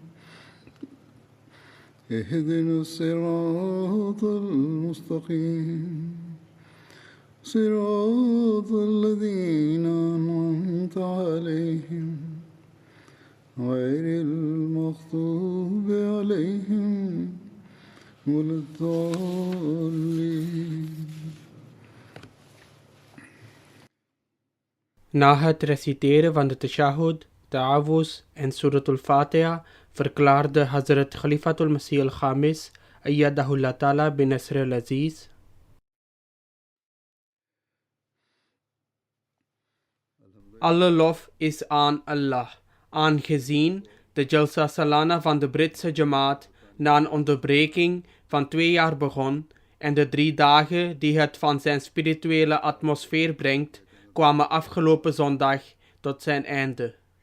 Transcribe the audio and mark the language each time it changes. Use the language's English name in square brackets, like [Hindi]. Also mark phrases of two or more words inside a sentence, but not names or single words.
[Arabic] اهدنا الصراط المستقيم صراط الذين أنعمت عليهم غير المغضوب عليهم ولا الضالين. [Dutch] Na het reciteren van de tashahhud, ta'awuz en suratul Fatiha verklaarde Hazrat Khalifatul Masih al-Khamis [Arabic] أيده الله تعالى بنصره العزيز: [Dutch] Alle lof is aan Allah, aangezien de Jalsa Salana van de Britse Jamaat na een onderbreking van 2 jaar begon en de 3 dagen die het van zijn spirituele atmosfeer brengt, kwamen afgelopen zondag tot zijn einde.